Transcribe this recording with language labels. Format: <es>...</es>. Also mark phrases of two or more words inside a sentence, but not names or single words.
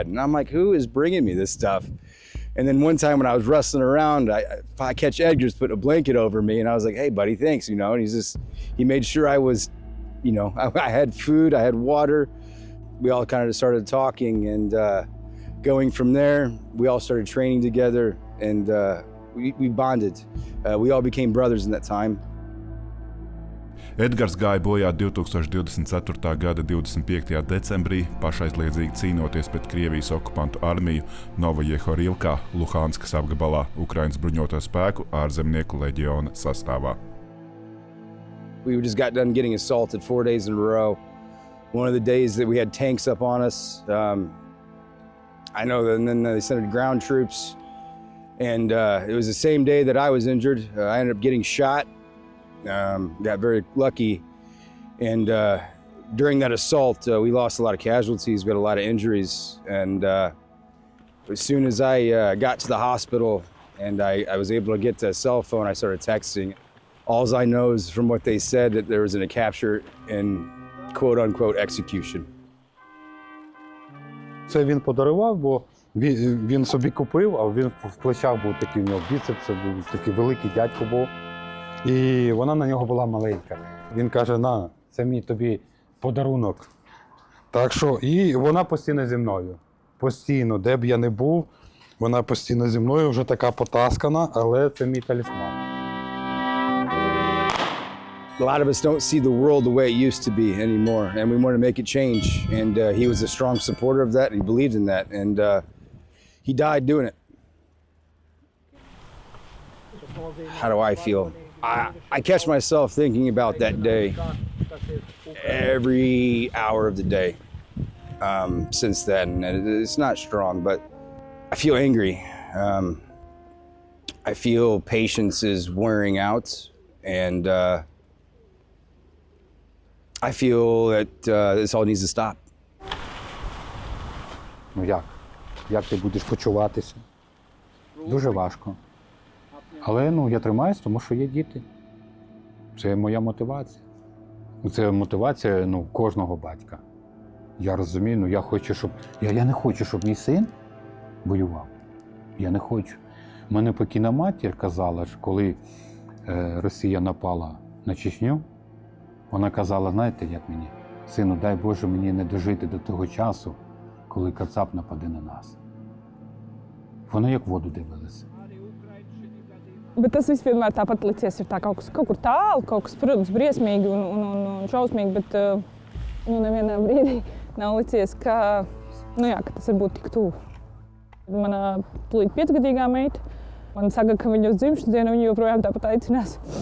<en>And I'm like, who is bringing me this stuff? And then one time when I was wrestling around, I catch Edgar's putting a blanket over me, and I was like, hey buddy, thanks, and he made sure I was, I had food, I had water. We all kind of started talking, and going from there, we all started training together, and we bonded. We all became brothers in that time.</en> <lv>Edgars gāja bojā 2024. gada 25. decembrī, pašaizliedzīgi cīnoties pret Krievijas okupantu armiju Novojehorilkā, Luhanskas apgabalā, Ukrainas bruņoto spēku ārzemnieku leģiona sastāvā.</lv> <en>We just got done getting assaulted 4 days in a row. One of the days that we had tanks up on us. I know that, and then they sent ground troops, and it was the same day that I was injured. I ended up getting shot. Got very lucky, and during that assault, we lost a lot of casualties. We had a lot of injuries, and as soon as I got to the hospital and I was able to get to a cell phone, I started texting. All I know is from what they said that there was a capture and quote-unquote execution.</en> <uk>Це він подарував, бо він собі купив, а він в плечах був такий, у нього біцепс, був такий великий дядько був. І вона на нього була маленька. Він каже, на, це мій тобі подарунок. Так що, і вона постійно зі мною. Постійно, де б я не був, вона постійно зі мною, вже така потаскана, але це мій талісман.</uk> <en>A lot of us don't see the world the way it used to be anymore, and we want to make it change. And he was a strong supporter of that, and he believed in that, and he died doing it. How do I feel? I catch myself thinking about that day every hour of the day since then, and it's not strong, but I feel angry. I feel patience is wearing out, and I feel that this all needs to stop.</en> <uk>Ну як? Як ти будеш почуватися? Дуже важко. Але я тримаюсь, тому що є діти. Це моя мотивація. Це мотивація кожного батька. Я розумію, я хочу, щоб. Я не хочу, щоб мій син воював. Я не хочу. Мене покійна матір казала, що коли Росія напала на Чечню, вона казала, знаєте, як мені? Сину, дай Боже мені не дожити до того часу, коли Кацап нападе на нас. Вона як воду дивилася.</uk> <lv>Bet tas viss vienmēr tāpat licies, ir tā kaut kur tālu, kaut kas, protams, briesmīgi un šausmīgi, bet nevienā brīdī nav licies, ka tas var būt tik tuvu. Mana tūlīt 5-gadīgā meita, man saka, ka viņa uz dzimšanas dienu viņa joprojām tāpat aicinās.</lv>